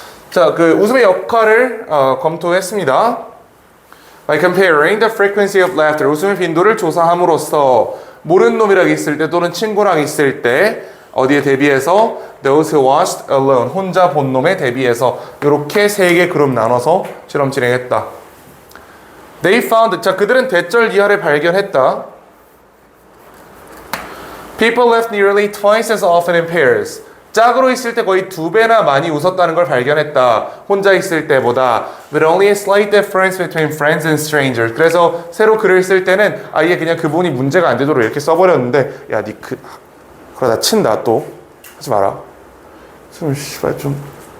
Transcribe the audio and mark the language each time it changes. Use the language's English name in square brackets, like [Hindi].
[Korean] 자, 그 웃음의 역할을 검토했습니다. [English] By comparing the frequency of laughter, [Korean] 웃음의 빈도를 조사함으로써 모르는 놈이랑 있을 때 또는 친구랑 있을 때 어디에 대비해서 [English] those who watched alone, [Korean] 혼자 본 놈에 대비해서 이렇게 세 개 그룹 나눠서 실험 진행했다. [English] They found, [Korean] 자, 그들은 대절 이하를 발견했다. [English] People laughed nearly twice as often in pairs. [Korean] 짝으로 있을 때 거의 2배나 많이 웃었다는 걸 발견했다. 혼자 있을 때보다. [English] With only a slight difference between friends and strangers. [Korean] 그래서 새로 글을 쓸 때는 아예 그냥 그 부분이 문제가 안 되도록 이렇게 써버렸는데, 야, 그러다 친다 또. 하지 마라. 씨발 좀.